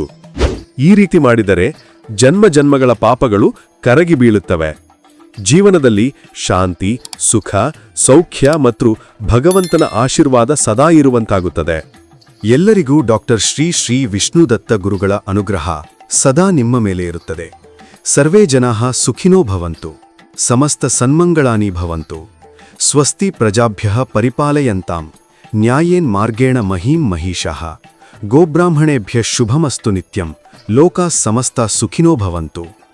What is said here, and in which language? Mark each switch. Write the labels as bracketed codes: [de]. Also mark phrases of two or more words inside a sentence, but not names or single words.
[kn] ಈ ರೀತಿ ಮಾಡಿದರೆ ಜನ್ಮಗಳ ಪಾಪಗಳು ಕರಗಿ ಬೀಳುತ್ತವೆ. ಜೀವನದಲ್ಲಿ ಶಾಂತಿ, ಸುಖ, ಸೌಖ್ಯ ಮತ್ತು ಭಗವಂತನ ಆಶೀರ್ವಾದ ಸದಾ ಇರುವಂತಾಗುತ್ತದೆ. ಎಲ್ಲರಿಗೂ ಡಾಕ್ಟರ್ ಶ್ರೀ ವಿಷ್ಣುದತ್ತ ಗುರುಗಳ ಅನುಗ್ರಹ ಸದಾ ನಿಮ್ಮ ಮೇಲೆ ಇರುತ್ತದೆ. [sa] ಸರ್ವೇ ಜನಾಃ ಸುಖಿನೋ ಭವಂತು, ಸಮಸ್ತ ಸನ್ಮಂಗಳಾನಿ ಭವಂತು, ಸ್ವಸ್ತಿ ಪ್ರಜಾಭ್ಯಃ ಪರಿಪಾಲಯಂತಾಂ, ನ್ಯಾಯೇನ್ ಮಾರ್ಗೇಣ ಮಹೀಂ ಮಹಿಷಃ, ಗೋಬ್ರಾಹ್ಮಣೇಭ್ಯಃ ಶುಭಮಸ್ತು ನಿತ್ಯಂ, ಲೋಕಾಃ ಸಮಸ್ತಾಃ ಸುಖಿನೋ ಭವಂತು.